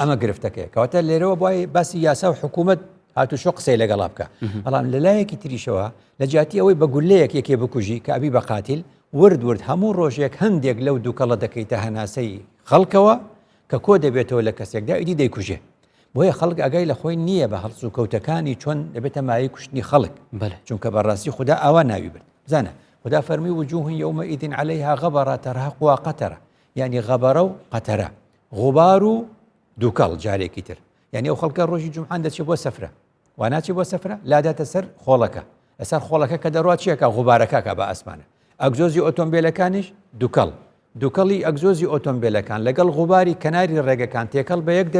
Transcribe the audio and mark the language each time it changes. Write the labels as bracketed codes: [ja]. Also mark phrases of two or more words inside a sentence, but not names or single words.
[ckb] ئەمە گرفتەکەی کەواتە لێرەوە بۆی باسی یاسا و حکوومەت هاتوشۆ قسەی لەگەڵا بکە بەڵام لەلایەکی تریشەوە لە جاتی ئەوەی بە گولەیەک یەکێ بکوژی کە ئەبی بە قاتیل ورد هەموو ڕۆژێک هەندێک لەو دووکەڵە دەکەیتە هەناسەی خەڵکەوە کە کۆ دەبێتەوە لە کەسێکدا ئیدی دەیکوژێ بۆیە خەڵک ئەگای لە خۆی نییە بە هەڵسو و کەوتەکانی چۆن دەبێتە مای کوشتنی خەڵک چونکە بەڕاستی خدا ئاوا ناوی برد زانە خدا فەرمی [ar] وجوه يومئذ عليها غبرة ترهقها قترة [ckb] يعني [ar] غبرة و قترة [ckb] غبار و دووکەڵ جارێکی تر يعني ئەو خەڵکە ڕۆژی جومعان دەچێت بۆ سەفرە واناچی بۆ سەفرە لاداتە سەر خۆڵەکە لەسەر خۆڵەکە کە دەڕات چیەکە غوبارەکە بە ئاسمانە ئەگزۆزی ئۆتۆمبیلەکانیش دووکەڵی ئەگزۆزی ئۆتۆمبیلەکان لەگەڵ غوباری کەناری ڕێگەکان تێکەڵ بە یەک